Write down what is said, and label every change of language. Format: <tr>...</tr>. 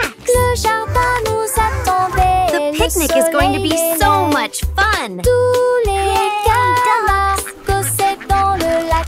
<fr>Le jardin nous attendait.</fr> <en>The picnic is going to be so much fun!</en> <fr>Tous les camarades cossaient dans le lac.</fr>